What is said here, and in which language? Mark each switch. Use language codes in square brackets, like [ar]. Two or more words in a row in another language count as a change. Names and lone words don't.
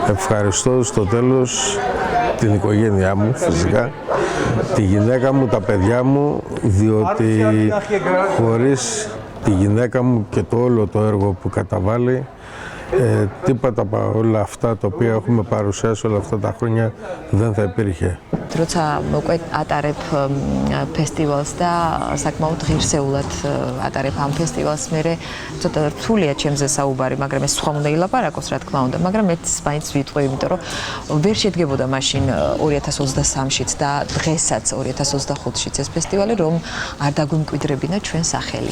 [el] Ευχαριστώ στο τέλος την οικογένειά μου φυσικά, τη γυναίκα μου, τα παιδιά μου, διότι χωρίς τη γυναίκα μου και το όλο το έργο που καταβάλει, τίποτα από όλα αυτά τα οποία έχουμε παρουσιάσει όλα αυτά τα χρόνια δεν θα υπήρχε. [ka] როცა უკვე ატარებ ფესტივალს და საკმაოდ ღირსეულად ატარებ ამ ფესტივალს, მე ცოტა რთულია ჩემზე საუბარი, მაგრამ ეს სხვა უნდა ილაპარაკოს, რა თქმა უნდა, მაგრამ მეც მაინც ვიტყვი, იმიტომ რომ ვერ შედგებოდა მაშინ 2023-შიც და დღესაც 2025-შიც ეს ფესტივალი, რომ არ დაგვიმკვიდრებინა ჩვენ სახელი.